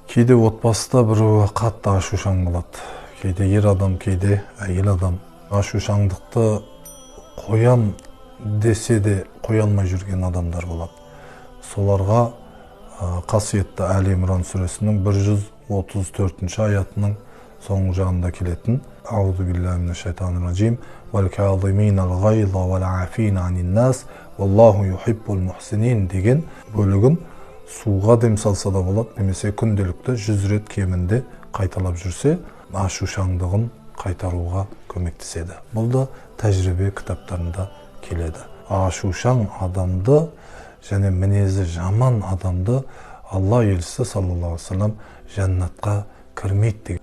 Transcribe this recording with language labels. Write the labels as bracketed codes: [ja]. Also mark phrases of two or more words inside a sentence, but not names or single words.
[kk] Кейде отбасыда біреуі қатты ашушаң болады. Кейде ер адам, кейде әйел адам. Ашушаңдықты қоям десе де қоя алмай жүрген адамдар болады. Соларға қасиетті Әли Имран сүресінің 134 аятының соңғы жағында келетін [ar] أعوذ بالله من الشيطان الرجيم والكاظمين الغيظ والعافين عن الناس والله يحب المحسنين [kk] деген бөлігін суға дем салса да болады, немесе күнделікті 100 рет кемінде қайталап жүрсе, ашушаңдығын қайтаруға көмектеседі. Бұл да тәжірибе кітаптарында келеді. Ашушаң адамды және мінезі жаман адамды Алла елшісі [ar] صلى الله عليه وسلم [kk] жәннатқа кірмейді деген.